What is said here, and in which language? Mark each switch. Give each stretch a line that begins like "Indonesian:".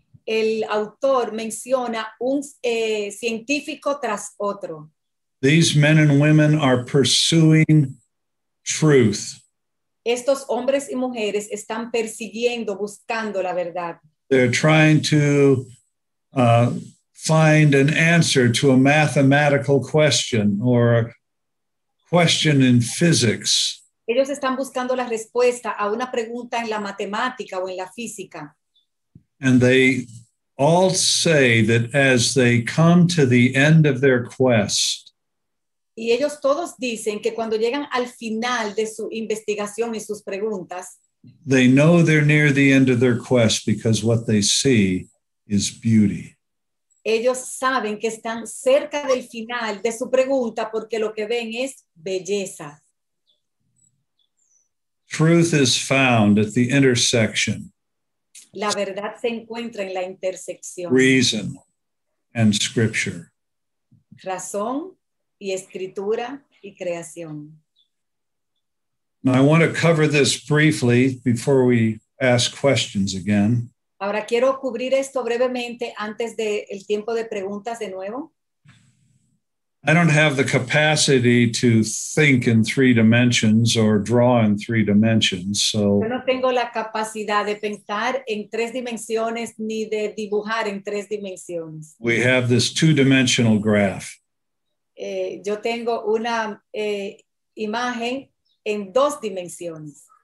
Spanish: el autor menciona un científico tras otro.
English: These men and women are pursuing truth.
Spanish: Estos hombres y mujeres están persiguiendo, buscando la verdad.
English: They're trying to find an answer to a mathematical question or a question in physics.
Spanish: Ellos están buscando la respuesta a una pregunta en la matemática o en la física.
English: And they all say that as they come to the end of their quest,
Spanish: Y ellos todos dicen que cuando llegan al final de su investigación y sus preguntas,
English: they know they're near the end of their quest because what they see is beauty.
Spanish: ellos saben que están cerca del final de su pregunta porque lo que ven es belleza.
English: Truth is found at the intersection,
Spanish: La verdad se encuentra en la intersección.
English: reason and scripture.
Spanish: Razón y escritura y creación.
English: Now, I want to cover this briefly before we ask questions again.
Spanish: Ahora quiero cubrir esto brevemente antes del tiempo de preguntas de nuevo.
English: I don't have the capacity to think in three dimensions or draw in three dimensions. So
Spanish: Yo no tengo la capacidad de pensar en tres dimensiones ni de dibujar en tres dimensiones.
English: we have this two-dimensional graph.
Spanish: Yo tengo una imagen en dos dimensiones.